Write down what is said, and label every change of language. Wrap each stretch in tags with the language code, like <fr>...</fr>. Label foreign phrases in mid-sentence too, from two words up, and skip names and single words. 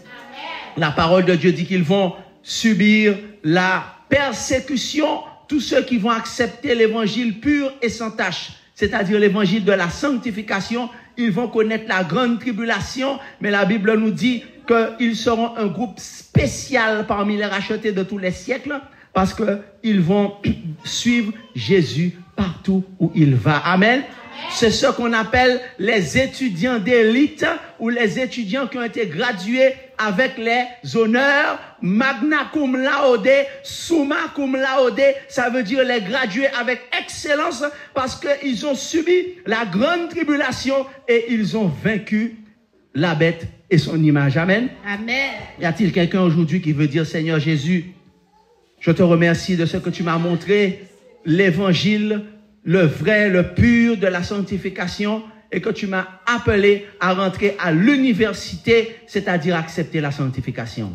<fr>La parole de Dieu dit qu'ils vont subir la persécution, tous ceux qui vont accepter l'évangile pur et sans tache, c'est-à-dire l'évangile de la sanctification, ils vont connaître la grande tribulation, mais la Bible nous dit qu'ils seront un groupe spécial parmi les rachetés de tous les siècles, parce qu'ils vont suivre Jésus partout où il va. Amen. C'est ce qu'on appelle les étudiants d'élite ou les étudiants qui ont été gradués avec les honneurs</fr> <la>magna cum laude, summa cum laude,</la> <fr>ça veut dire les gradués avec excellence parce qu'ils ont subi la grande tribulation et ils ont vaincu la bête et son image. Amen. Amen. Y a-t-il quelqu'un aujourd'hui qui veut dire, Seigneur Jésus, je te remercie de ce que tu m'as montré, l'évangile, le vrai, le pur de la sanctification, et que tu m'as appelé à rentrer à l'université, c'est-à-dire accepter la sanctification.</fr>